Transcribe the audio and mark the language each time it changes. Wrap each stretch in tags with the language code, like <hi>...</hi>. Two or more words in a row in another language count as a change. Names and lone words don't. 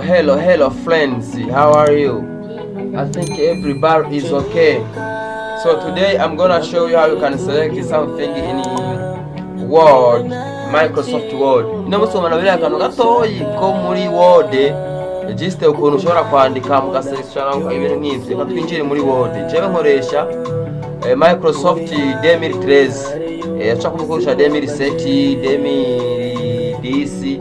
<en>hello friends, how are you? I think everybody is okay. So today I'm gonna show you how you can select something in Word, Microsoft Word.</en> <rn>Inamusoma na biriya akantu gatoyi ko muri Word, just ukuntu ushobora kwandika mugaselekshana ibintu nk'ivyo. Reka twinjire muri Word. Jewe nkoresha Microsoft 2013. Acha kumukoresha 2007, 2010.</rn>